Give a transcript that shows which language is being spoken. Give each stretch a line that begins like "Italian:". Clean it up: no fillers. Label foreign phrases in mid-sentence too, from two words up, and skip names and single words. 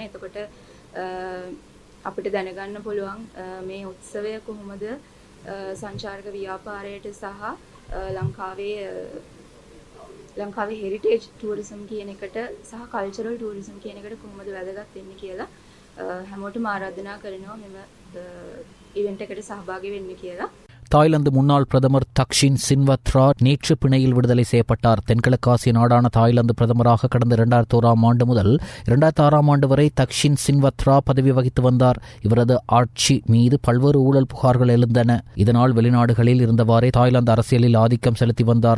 Sinhala: එතකොට අපිට දැනගන්න පුළුවන් මේ උත්සවය කොහොමද සංචාරක ව්‍යාපාරයට සහ ලංකාවේ
English: heritage tourism
Sinhala: කියන එකට සහ
English: cultural tourism
Sinhala: කියන එකට කොහොමද වැදගත් වෙන්නේ කියලා හැමෝටම ආරාධනා කරනවා මෙම ඉවෙන්ට් එකට සහභාගී වෙන්න කියලා.
Tamil: தாய்லாந்து முன்னாள் பிரதமர் தக்ஷின் சின்வத்ரா நேற்று பிணையில் விடுதலை செய்யப்பட்டார். தென்கிழக்காசிய நாடான தாய்லாந்து பிரதமராக கடந்த 2001ஆம் ஆண்டு முதல் 2006ஆம் ஆண்டு வரை தக்ஷின் சின்வத்ரா பதவி வகித்து வந்தார். இவரது ஆட்சி மீது பல்வேறு ஊழல் புகார்கள் எழுந்தன. இதனால் வெளிநாடுகளில் இருந்தவாறே தாய்லாந்து அரசியலில் ஆதிக்கம் செலுத்தி வந்தார்.